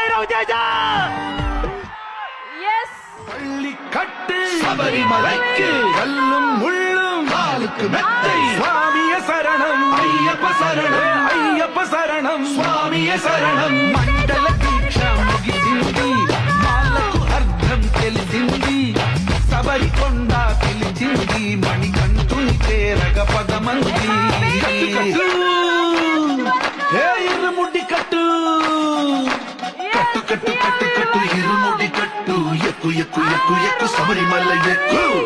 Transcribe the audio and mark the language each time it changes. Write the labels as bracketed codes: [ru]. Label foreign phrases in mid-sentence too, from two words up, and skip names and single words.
[ta] ரவிதேஜா பள்ளி கட்டு சபரிமலைக்கு கல்லும் முள்ளும் காலுக்கு மெத்தை சுவாமிய சரணம் ஐயப்ப சரணம் ஐயப்ப சரணம் சுவாமிய சரணம் [te] మండల దీక్ష ముగిసింది మాలకు అర్థం తెలిసింది శబరికొండ పిలిచింది మణికంఠుని చేరగ పదమంది ఇరుముడి కట్టు కట్టు కట్టు కట్టు కట్టు ఇరుముడి కట్టు ఎక్కు ఎక్కు ఎక్కు ఎక్కు శబరిమల ఎక్కు